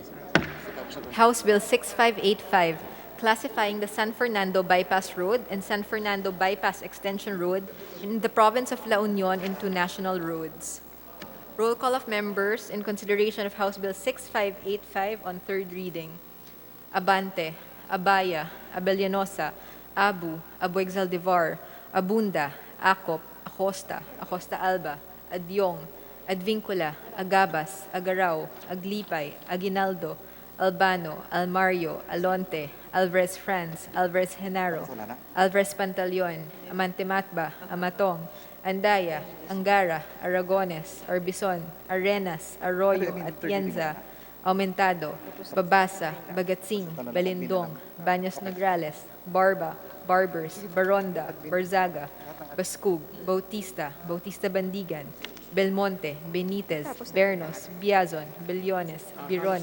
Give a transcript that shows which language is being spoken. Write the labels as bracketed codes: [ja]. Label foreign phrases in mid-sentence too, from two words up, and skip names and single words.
[en] House Bill 6585, classifying the San Fernando Bypass Road and San Fernando Bypass Extension Road in the province of La Union into national roads. Roll call of members in consideration of House Bill 6585 on third reading. Abante, Abaya, Abellanosa, Abu, Abueg Zaldivar, Abunda, Acop, Acosta, Acosta Alba, Adyong, Advincula, Agabas, Agaraw, Aglipay, Aguinaldo, Albano, Almario, Alonte, Alvarez Franz, Alvarez Genaro, Alvarez Pantaleon, Amante Matba, Amatong, Andaya, Angara, Aragones, Arbison, Arenas, Arroyo, Atienza, Aumentado, Babasa, Bagatsing, Balindong, Baños Nograles, Barba, Barbers, Baronda, Barzaga, Bascug, Bautista, Bautista Bandigan, Belmonte, Benitez, Bernos, Biazon, Bellones, Biron,